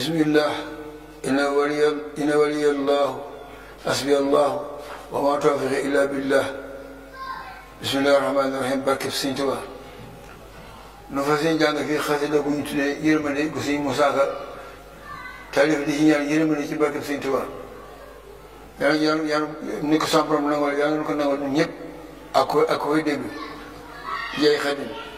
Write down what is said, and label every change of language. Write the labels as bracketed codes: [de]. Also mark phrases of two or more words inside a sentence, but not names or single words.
[ar] بسم الله إن ولي الله حسبي الله وما توفيقي إلا بالله بسم الله الرحمن الرحيم [wo] barke Sëñ Tuubaa nu fas yéene jàng fii xasida gu ñu tuddee yërmande gu Sëñ Musaa Ka taalif di ci ñaan yërmande ci barke Sëñ Tuubaa yàlla ni ko sama borom nangal yàlla na ko nangal ñun ñëpp ak koy dégg jeey Xaadim